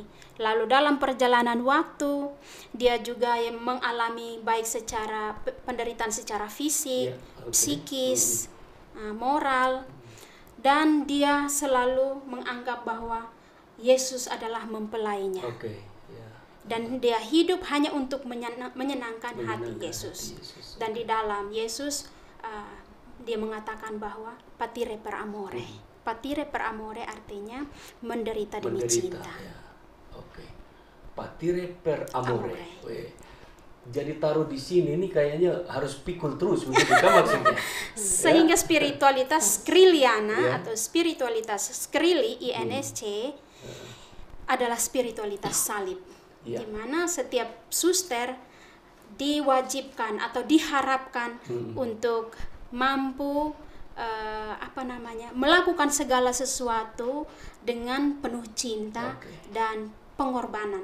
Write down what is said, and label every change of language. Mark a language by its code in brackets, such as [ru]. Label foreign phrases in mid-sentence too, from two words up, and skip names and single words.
[id] Lalu dalam perjalanan waktu dia juga yang mengalami baik secara penderitaan secara fisik, psikis, moral, dan dia selalu menganggap bahwa Yesus adalah mempelainya. Dan dia hidup hanya untuk menyenangkan hati Yesus. Dan di dalam Yesus dia mengatakan bahwa [it] patire per amore. Patire per amore [id] artinya menderita demi cinta. [it] Patire per amore. [id] Jadi taruh di sini ini kayaknya harus pikul terus begitu kan maksudnya. Sehingga spiritualitas Skreliana atau spiritualitas Skreely INSC adalah spiritualitas salib. Di mana setiap suster diwajibkan atau diharapkan untuk mampu melakukan segala sesuatu dengan penuh cinta dan pengorbanan.